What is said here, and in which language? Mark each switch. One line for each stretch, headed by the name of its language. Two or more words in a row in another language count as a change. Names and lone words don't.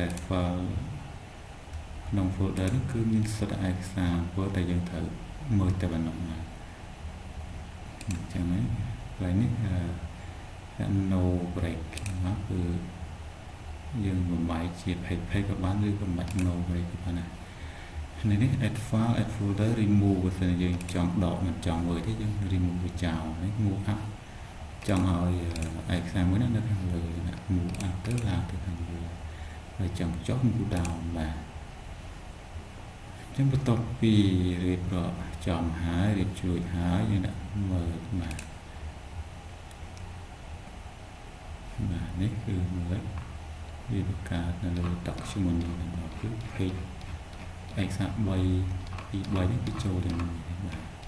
Khmer: file ក្នុង folder នេះគឺមានសិទ្ធិឯកសារ Word ដែលយើងត្រូវមើលតែប៉ុណ្ណោះណាអញ្ចឹងហើយកន្លែងនេះ
English: no break
Khmer: ណាគឺយើងបំបែកជា page ក៏បានឬបំបែក
English: no break
Khmer: ក៏បានដែរនេះ
English: add file add folder remove
Khmer: បើសិនយើងចង់ដកមិនចង់មើលទេយើង remove វាចោលនេះ
English: move up
Khmer: ចង់ឲ្យឯកសារមួយនៅខាងលើណា
English: move up
Khmer: ទៅឡើងទៅខាងលើហើយចង់ចុះ
English: move down
Khmer: បាទ ចឹងបន្ទាប់ពីរៀបរាប់ចំហើយរៀបជួយហើយយើងដាក់មើលបាទនេះគឺមើលវាបង្កើតនៅលើ document នេះដល់គឺ page ឯកសារ3ពី3នេះគឺចូលទៅនេះបាទ